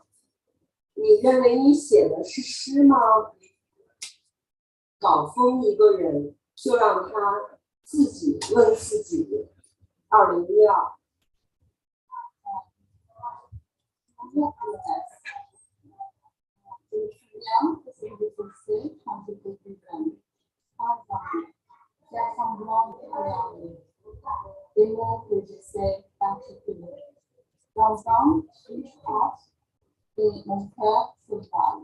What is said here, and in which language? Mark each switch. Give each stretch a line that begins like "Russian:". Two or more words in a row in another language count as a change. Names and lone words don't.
Chinese: 你认为你写的是诗吗？搞疯一个人，就让他自己问自己。2012。
French: Faire semblant de regarder. Des mots que j'essaie d'articuler. J'entends une phrase et mon cœur se bat.